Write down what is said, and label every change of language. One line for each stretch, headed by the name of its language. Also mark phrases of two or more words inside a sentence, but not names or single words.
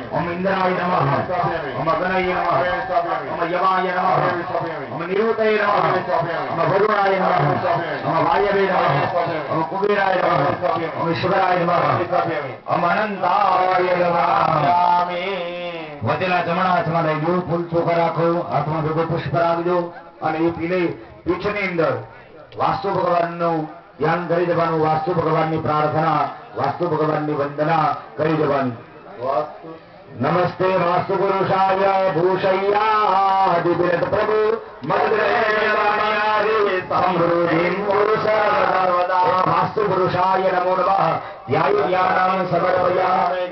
Sanskrit: ओम इंद्राय नमः स्थापयामि ओम अग्नये नमः हरयामि स्थापयामि ओम यमाय नमः हरयामि स्थापयामि ओम निरुतये नमः हरयामि स्थापयामि ओम वरुणाय नमः ओम वायवे नमः ओम कुबेराय नमः ओम ईश्वराय नमः स्थापयामि ओम अनंताय नमः हरयामि
Gujarati: વધેલા જમણા હાથમાં લઈ લો ફૂલ ચોખા રાખો હાથમાં ભેગો પુષ્પ રાખજો અને એ પીલે પીઠની અંદર વાસ્તુ ભગવાનનું ધ્યાન કરી દેવાનું વાસ્તુ ભગવાનની પ્રાર્થના વાસ્તુ ભગવાનની વંદના કરી દેવાની વાસ્તુ
Sanskrit: નમસ્તે વાસ્તુ પુરુષાય ભૂષય્યાદિવિરત પ્રભુ મદ્રેયાદિ સમૃદ્ધિમ પુરુષ સર્વદા વાસ્તુ પુરુષાય નમો નમઃ ધ્યાય ધ્યાનાં સમર્પયામિ